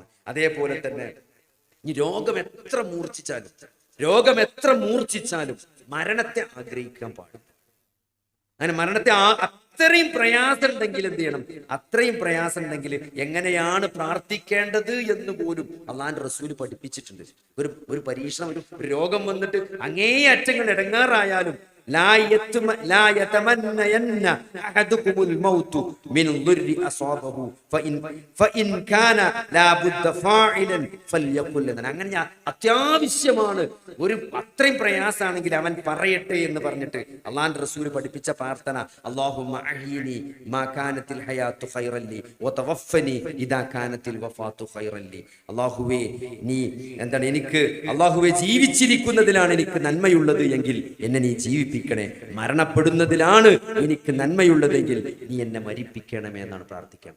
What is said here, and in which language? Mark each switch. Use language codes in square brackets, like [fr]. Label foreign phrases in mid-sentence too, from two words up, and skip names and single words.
[ml] അതേപോലെ തന്നെ ഈ രോഗം എത്ര മൂർച്ഛിച്ചാലും മരണത്തെ ആഗ്രഹിക്കാൻ പാടില്ല. അങ്ങനെ മരണത്തെ അത്രയും പ്രയാസം ഉണ്ടെങ്കിൽ എന്ത് ചെയ്യണം? അത്രയും പ്രയാസം ഉണ്ടെങ്കിൽ എങ്ങനെയാണ് പ്രാർത്ഥിക്കേണ്ടത് എന്ന് പോലും അള്ളാന്റെ റസൂല് പഠിപ്പിച്ചിട്ടുണ്ട്. ഒരു പരീക്ഷണം, ഒരു രോഗം വന്നിട്ട് അങ്ങേയറ്റങ്ങൾ ഇടങ്ങാറായാലും [ar] لا يتمنين أحدكم الموت من ضر أصابه فإن كان لا بد فاعلا فليقل لنا. [ml] അങ്ങനെ അത്യാവശ്യമാണ്, ഒരു അത്രയും പ്രയാസമാണെങ്കിൽ അവൻ പറയട്ടെ എന്ന് പറഞ്ഞിട്ട് അള്ളാഹുവിന്റെ റസൂൽ പഠിപ്പിച്ച പ്രാർത്ഥന [ar] اللهم أحيني ما كانت الحياة خيرا لي وتوفني إذا كانت الوفاة خيرا لي. [ml] അല്ലാഹുവേ നീ എന്താണ് എനിക്ക്, അല്ലാഹുവേ ജീവിച്ചിരിക്കുന്നതിലാണ് എനിക്ക് നന്മയുള്ളത് എങ്കിൽ എന്നെ നീ ജീവിപ്പിക്കണേ, മരണപ്പെടുന്നതിലാണ് എനിക്ക് നന്മയുള്ളതെങ്കിൽ നീ എന്നെ മരിപ്പിക്കണമേ എന്നാണ് പ്രാർത്ഥിക്കേണ്ടത്.